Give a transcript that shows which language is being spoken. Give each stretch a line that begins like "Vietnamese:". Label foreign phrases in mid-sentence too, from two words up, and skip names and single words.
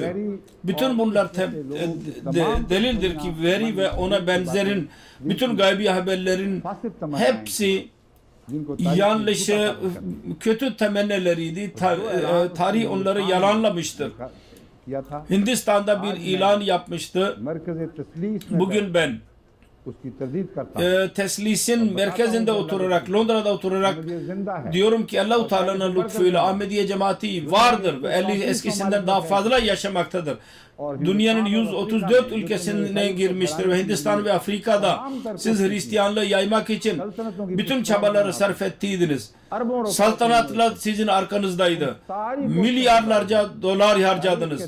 Turkish: Bütün bunlar delildir ki veri ve ona benzerin bütün gaybi haberlerin hepsi yanlış, kötü temennileriydi. Tarih onları yalanlamıştır. Hindistan'da bir ilan yapmıştı. Bugün ben
Urdu: اس کی تردید کرتا ہوں.
Turkish: teslisin merkezinde oturarak, Londra'da oturarak
Urdu: یہ زندہ ہے
Turkish: diyorum ki Allah-u Teala'nın lütfuyla Ahmediye cemaati vardır ve eskisinden daha fazla yaşamaktadır. Dünyanın 134 ülkesine girmiştir ve Hindistan ve Afrika'da siz Hristiyanlığı yaymak için bütün çabaları sarf ettiydiniz. Saltanatlar sizin arkanızdaydı. Milyarlarca dolar harcadınız.